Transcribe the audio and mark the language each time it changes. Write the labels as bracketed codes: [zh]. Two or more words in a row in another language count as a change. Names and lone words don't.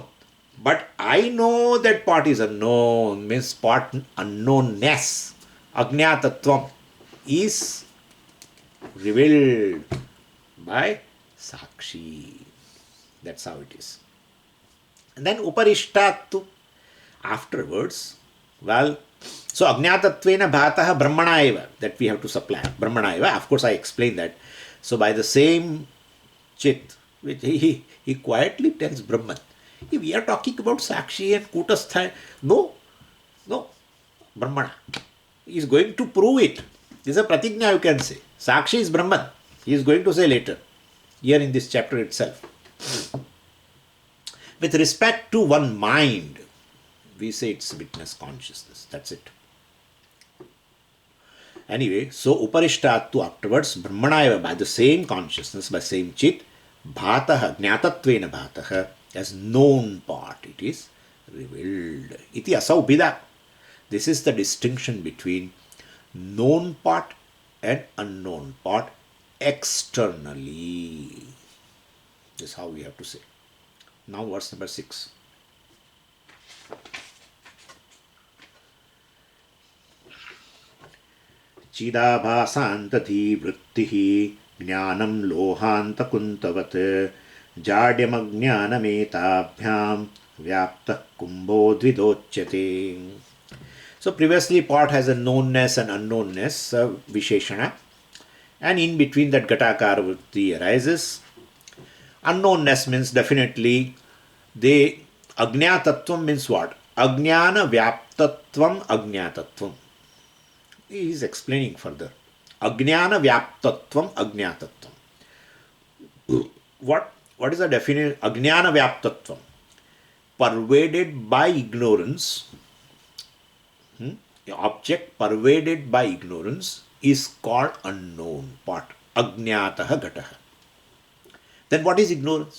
[en] But I know that part is unknown, means part unknownness, ajñātatvam, is revealed by Sakshi. That's how it is. And then Uparishtattu, afterwards, well, so [sa] अज्ञातत्वेन भातः ब्रह्मणा एव, [en] that we have to supply. [sa] ब्रह्मणा एव, [en] of course I explained that. So by the same chit, which he quietly tells Brahman, we are talking about Sakshi and Kutastha. No, Brahmana. He is going to prove it. This is a pratigna, you can say. Sakshi is Brahman. He is going to say later, here in this chapter itself. With respect to one mind, we say it's witness consciousness. That's it. Anyway, so Uparishtattu afterwards, [sa] ब्रह्मणा एव, [en] by the same consciousness, by same chit, [sa] भातः ज्ञातत्वेन भातः, [en] as known part, it is revealed. [sa] इति असौ भिदा. [en] This is the distinction between known part and unknown part externally. This is how we have to say. Now verse number 6. [sa] चिदाभासान्तधी वृत्तिः ज्ञानं लोहान्त कुन्तवत् जाड्यमज्ञानमेताभ्यां व्याप्तः कुम्भो द्विधोच्यते. [en] So previously part has a knownness and unknownness, visheshana, and in between that [sa] घटाकार वृत्ति [en] arises. Unknownness means definitely the Ajñātatvam means what? [sa] अज्ञान व्याप्तत्वम् अज्ञातत्वम्. [en] He is explaining further. [sa] अज्ञान व्याप्तत्वम् अज्ञातत्वम्. [en] What is the definition? [sa] अज्ञान व्याप्तत्वम्. [en] Pervaded by ignorance. The object pervaded by ignorance is called unknown part. [sa] अज्ञातः घटः. [en] Then what is ignorance?